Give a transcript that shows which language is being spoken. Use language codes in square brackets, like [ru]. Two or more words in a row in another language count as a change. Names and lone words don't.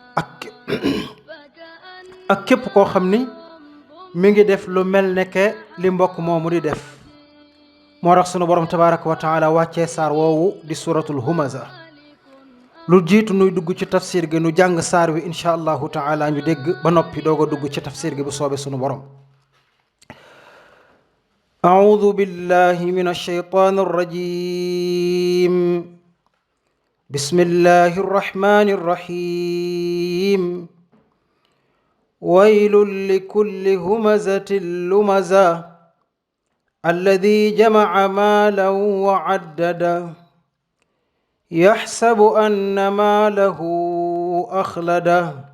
[wo] ak képp koo xam ni mi ngi def lu mel ne ke li mbokk moomu di def moo tax sunu borom [ar] تبارك وتعالى [wo] wàccee saar woowu di suratul humaza lu jiitu nuy dugg ci tafsir gi nu jàng saar wi [ar] إن شاء الله تعالى [wo] ñu dégg ba noppi doog a dugg ci tafsir gi bu soobee sunu borom [ar] أعوذ بالله من الشيطان الرجيم بسم الله الرحمن الرحيم ويل لكل همزة لمزة الذي جمع مالا وعدده يحسب أن ماله أخلده